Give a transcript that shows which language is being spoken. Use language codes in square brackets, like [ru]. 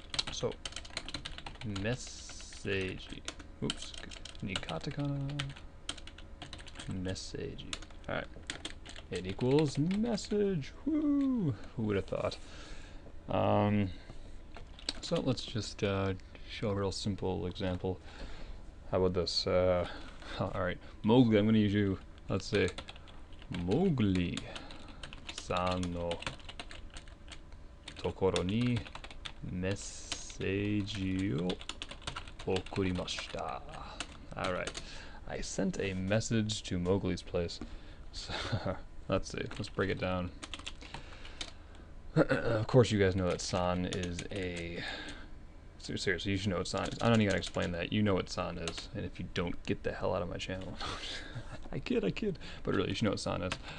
[en] So, message. Oops. Need katakana. Message. Alright. It equals message. Woo! Who would have thought? So let's just show a real simple example. How about this? Alright, Mowgli, I'm going to use you. Let's say, [ja] Mowgliさんの所にメッセージを送りました. [en] Alright, I sent a message to Mowgli's place. So, let's see, let's break it down. Of course, you guys know that san is a... Seriously, you should know what san is. I don't even gotta explain that. You know what san is. And if you don't, get the hell out of my channel. I kid. But really, you should know what san is.